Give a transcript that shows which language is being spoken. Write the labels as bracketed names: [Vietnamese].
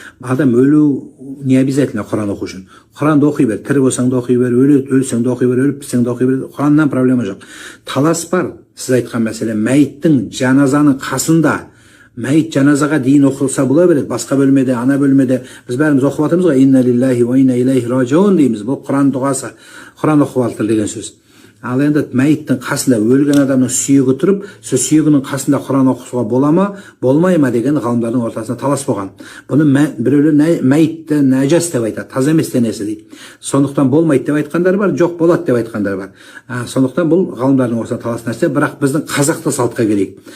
[Kazakh] Адам өлу [Russian] не обязательно [Kazakh] Құран оқу үшін. Құранды оқи бер, тірі болсаң да оқи бер, өлсең де оқи бер, өліп бітсең де оқи бер. Құраннан проблема жоқ. Талас бар. Сіз айтқан мәселе, мәйіттің жаназаның қасында, мәйіт жаназаға дейін оқылса бола береді. Басқа бөлмеде, ана бөлмеде біз бәріміз оқып жатырмыз ғой. [Arabic] Инна лиллахи ва инна илайхи раджиун дейміз. [Kazakh] Бұл Құран дұғасы. Құран оқып жатыр деген сөз. Ал енді мәйіттің қасында өлген адамның сүйегі тұрып, сол сүйегінің қасында Құран оқуға бола ма, болмай ма деген ғалымдардың ортасында талас болған. Бұны біреулер мәйітті нәжас деп айтады, таза емес денесі дейді. Сондықтан болмайды деп айтқандар бар, жоқ болады деп айтқандар бар. Сондықтан бұл ғалымдардың ортасында талас нәрсе, бірақ біздің қазақты салтқа келейік.